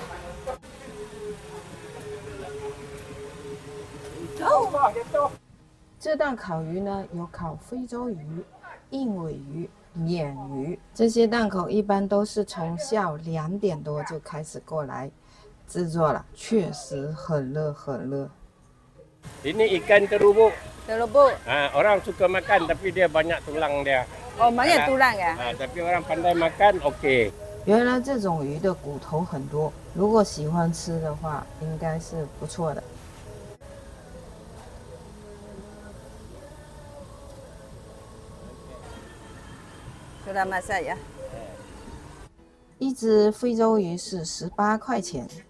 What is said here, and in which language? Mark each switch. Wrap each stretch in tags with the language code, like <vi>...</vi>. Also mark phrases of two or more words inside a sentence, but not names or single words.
<zh>这道烤鱼呢，有烤非洲鱼、硬尾鱼、鲶鱼，这些档口一般都是从下午2点多就开始过来制作了，确实很热很热。</zh> <ms>Ini ikan terubuk. terubuk. Orang suka makan tapi dia banyak tulang dia. Oh, banyak tulang ya? Tapi orang pandai makan, okey.</ms> <zh>原来这种鱼的骨头很多，如果喜欢吃的话，应该是不错的。</zh> <ms>Sudah masak ya?</ms> <zh>一只非洲鱼是18块钱。</zh>